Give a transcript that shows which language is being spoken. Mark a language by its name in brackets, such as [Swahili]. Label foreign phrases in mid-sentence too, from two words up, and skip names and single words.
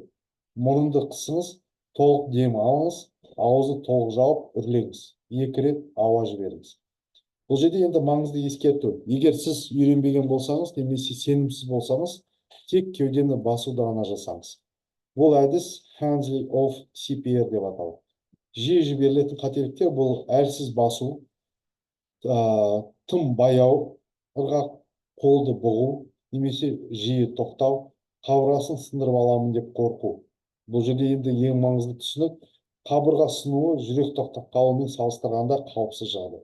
[Kazakh] Мұрынды қысыңыз, толық дем алыңыз, ауызды толық жауып, үрлеңіз. 2 рет ауа жіберіңіз. Бұл жерде енді маңызды ескерту. Егер сіз үйренбеген болсаңыз, немесе сенімсіз болсаңыз, тек кеудені басуды ғана жасаңыз. Бұл әдіс [English] handling of CPR [Kazakh] деп аталады. Жиі жіберілетін қателіктер бұл әлсіз басу, тым баяу, ырғақ қолды бұғу, немесе жиі тоқтау, қабырғасын сындырып аламын деп қорқу. Бұл жерде енді ең маңызды түсінік, қабырға сынуы жүрек тоқтап қалуымен салыстырғанда қауіпсіз жағдай.